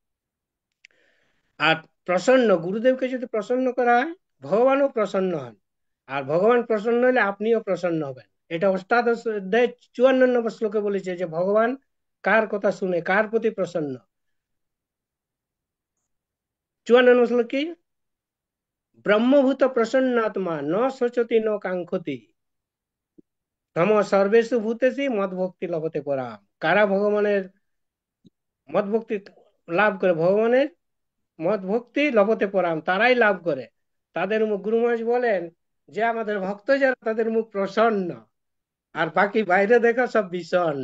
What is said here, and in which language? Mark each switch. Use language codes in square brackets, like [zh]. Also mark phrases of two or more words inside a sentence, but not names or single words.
[bn] আর প্রসন্ন, গুরুদেবকে যদি প্রসন্ন করা হয় ভগবানও প্রসন্ন হন, আর ভগবান প্রসন্ন হলে আপনিও প্রসন্ন হবেন। এটা অষ্টাদশ অধ্যায় 54 নম্বর শ্লোকে বলেছে যে ভগবান কার কথা শুনে, কার প্রতি প্রসন্ন। 54 নম্বর শ্লোক কি? [sa] ব্রহ্মভূত প্রসন্নাত্মা ন শোচতি ন কাঙ্ক্ষতি তম সর্বেষু ভূতেষু মদ ভক্তি লভতে পরাম। [bn] কারা ভগবানের [sa] মদ ভক্তি [bn] লাভ করে, ভগবানের [sa] মদ ভক্তি লভতে পরাম, [bn] তারাই লাভ করে। তাদের মুখ, গুরু মহারাজ বলেন যে আমাদের ভক্ত যারা তাদের মুখ প্রসন্ন, আর বাকি বাইরে দেখা সব বিষণ্ণ।